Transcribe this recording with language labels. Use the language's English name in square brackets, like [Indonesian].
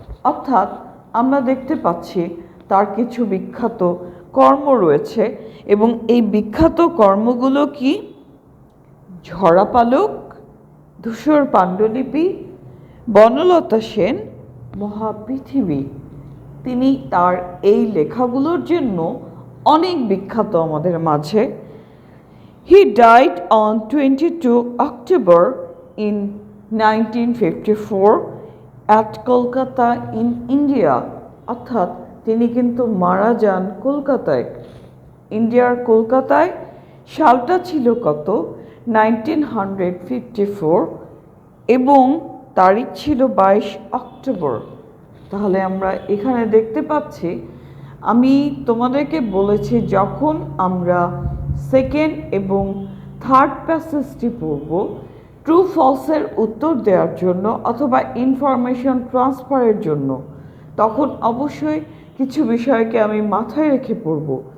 [Bangla] অর্থাৎ আমরা দেখতে পাচ্ছি তার কিছু বিখ্যাত কর্ম রয়েছে এবং এই বিখ্যাত কর্মগুলো কি? ঝরা পালক, ধূসর পাণ্ডুলিপি, বনলতা সেন, মহাপৃথিবী। তিনি তার এই লেখাগুলোর জন্য অনেক বিখ্যাত আমাদের মাঝে। [English] He died on 22 October in 1954 at Kolkata in India. [Bangla] অর্থাৎ তিনি কিন্তু মারা যান কলকাতায়, ইন্ডিয়ার কলকাতায়। সালটা ছিল কত? 1954 এবং তারিখ ছিল 22 অক্টোবর। তাহলে আমরা এখানে দেখতে পাচ্ছি, আমি তোমাদেরকে বলেছি যখন আমরা সেকেন্ড এবং থার্ড প্যাসেজটি পড়ব, ট্রু ফলসের উত্তর দেওয়ার জন্য অথবা ইনফরমেশন ট্রান্সফারের জন্য, তখন অবশ্যই কিছু বিষয়কে আমি মাথায় রেখে পড়ব।